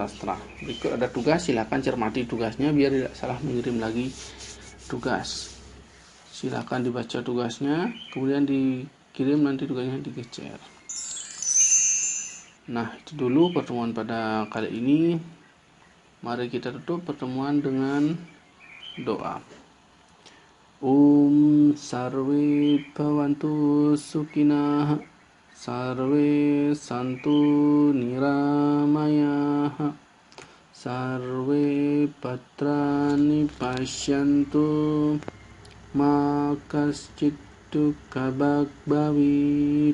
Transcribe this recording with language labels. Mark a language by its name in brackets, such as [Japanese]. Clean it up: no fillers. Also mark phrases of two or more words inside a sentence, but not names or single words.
[Indonesian] Berikut ada tugas, silakan cermati tugasnya biar tidak salah mengirim lagi tugas. Silakan dibaca tugasnya, kemudian dikirim, nanti tugasnya digecer. Nah, itu dulu pertemuan pada kali ini. Mari kita tutup pertemuan dengan doa. [Sanskrit] Om sarve bhavantu sukhinah, sarve santu niramayah, sarve patrani pasyantu, ma kaschit dukkha bhavit.